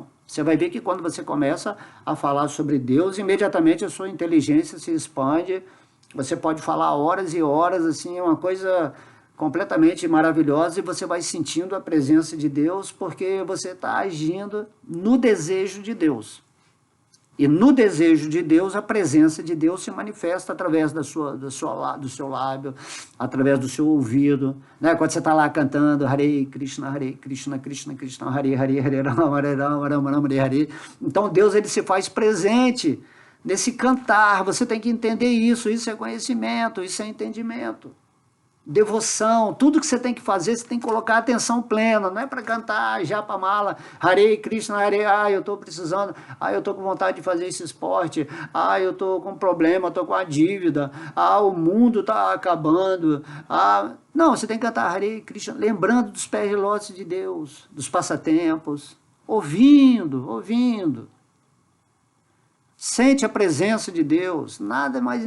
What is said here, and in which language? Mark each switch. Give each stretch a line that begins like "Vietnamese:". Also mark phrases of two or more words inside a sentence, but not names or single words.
Portuguese: Você vai ver que quando você começa a falar sobre Deus, imediatamente a sua inteligência se expande, você pode falar horas e horas, assim, é uma coisa completamente maravilhosa, e você vai sentindo a presença de Deus, porque você está agindo no desejo de Deus. E no desejo de Deus, a presença de Deus se manifesta através do seu lábio, através do seu ouvido. Né? Quando você está lá cantando
Sanskrit: हरे कृष्ण कृष्ण कृष्ण हरे हरे हरे राम राम राम हरे हरे.
Portuguese: Então Deus ele se faz presente nesse cantar. Você tem que entender isso. Isso é conhecimento, isso é entendimento. Devoção, tudo que você tem que fazer, você tem que colocar atenção plena, não é para cantar japa mala, Hare Krishna, Hare, eu estou precisando, eu estou com vontade de fazer esse esporte, eu estou com problema, estou com a dívida, o mundo está acabando, não, você tem que cantar Hare Krishna, lembrando dos pés de lótus de Deus, dos passatempos, ouvindo, Sente a presença de Deus, nada mais.